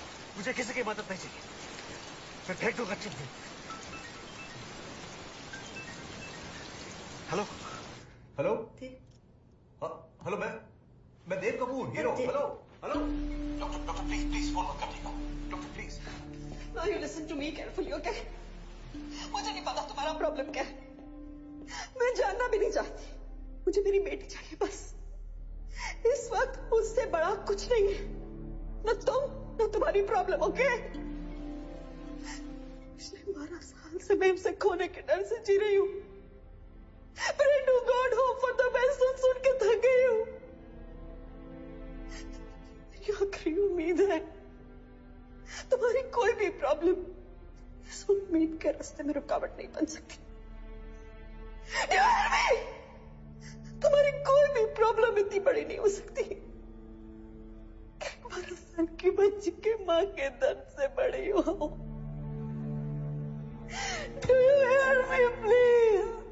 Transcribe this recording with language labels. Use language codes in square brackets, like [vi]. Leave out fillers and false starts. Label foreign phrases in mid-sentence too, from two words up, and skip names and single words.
[hi] मुझे किसी की मदद नहीं चाहिए, मैं फेंक दूंगा चिप में। [en] hello hello hello, [hi] मैं देव कपूर, हीरो। [en] hello hello doctor please phone [hi] मत काटिएगा [en] doctor please. Now you listen to me carefully, okay? [hi] मुझे नहीं पता तुम्हारा प्रॉब्लम क्या है, मैं जानना भी नहीं चाहती। मुझे मेरी बेटी चाहिए बस। इस वक्त उससे बड़ा कुछ नहीं है, न तुम न तुम्हारी प्रॉब्लम, ओके? पिछले 12 साल से मैं उसे खोने के डर से जी रही हूँ। [en] Pray to God, hope for the best, [hi] सुन के थक गई हूँ। मेरी आखिरी उम्मीद है। तुम्हारी कोई भी प्रॉब्लम इस उम्मीद के रास्ते में रुकावट नहीं बन सकती। तुम्हारी कोई भी प्रॉब्लम इतनी बड़ी नहीं हो सकती। 12 साल की बच्ची के मां के दर्द से बड़ी हो। [en] Do you hear me, please?